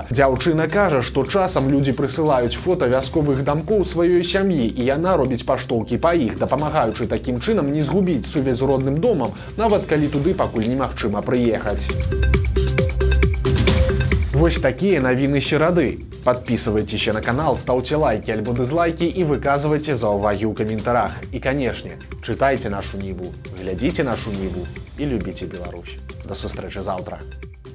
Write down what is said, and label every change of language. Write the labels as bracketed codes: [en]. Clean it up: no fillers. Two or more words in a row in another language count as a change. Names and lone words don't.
[be] Дзяўчына кажа, што часам людзі прысылаюць фота вясковых дамкоў сваёй сям'і, і яна робіць паштоўкі па іх, дапамагаючы такім чынам не згубіць сувязь з родным домам, нават калі туды пакуль немагчыма прыехаць. Вось такія навіны серады. [ru] Подписывайтесь на канал, ставьте лайки альбо дизлайки и [be] выказывайте заўвагі ў каментарах. [ru] И, конечно, читайте нашу Ниву, глядите нашу Ниву и любите Беларусь. [be] До сустрэчы завтра.